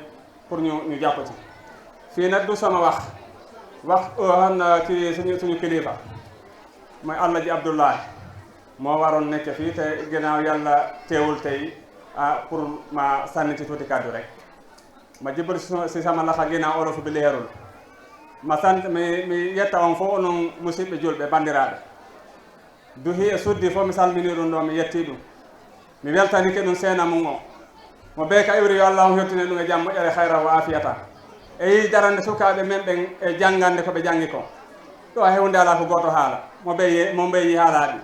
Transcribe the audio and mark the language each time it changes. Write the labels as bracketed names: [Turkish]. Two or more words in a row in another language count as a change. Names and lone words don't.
[Wolof] pour ñu jàpp ci fii nag du sama wax xam na ci suñu kilifa mooy Allah ji Abdoulaye moo waroon nekk fii te ginnaaw yàlla teewul tey pour ma sànni ci tuuti kàddu rek ma jibal si sama laxa ginnaaw olof bi leerul ma sant [Fula] mi yetta on fof onon musidɓe julɓe bandiraɓe duhi e suddi fof mi salmini ɗum ɗo mi yetti ɗum mi weltanike ɗum seena mum o mo ɓe ka iwri yo Allah hettine ɗum e jaam moƴƴere hayra wa afiyata e yi darande sukaɓe men ɓen e janggande koɓe jangi ko ɗo hewnde ala ko goto haala mo ɓe yi haalaɗi